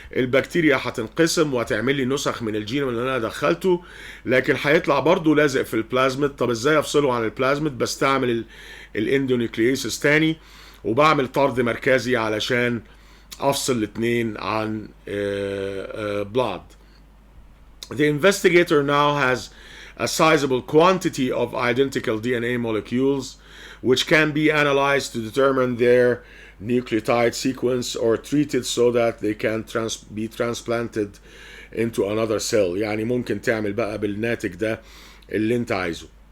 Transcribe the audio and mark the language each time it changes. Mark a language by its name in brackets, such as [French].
[Arabic] البكتيريا هتنقسم وهتعمل لي نسخ من الجينوم اللي انا دخلته، لكن هيطلع برضو لازق في البلازميد. طب ازاي افصله عن البلازميد؟ بستعمل الاندونيوكلييسز تاني، وبعمل طرد مركزي علشان افصل الاثنين عن blood. [English] The investigator now has a sizable quantity of identical DNA molecules which can be analyzed to determine their nucleotide sequence or treated so that they can be transplanted into another cell. [Arabic] يعني ممكن تعمل بقى بالناتج ده اللي انت عايزه.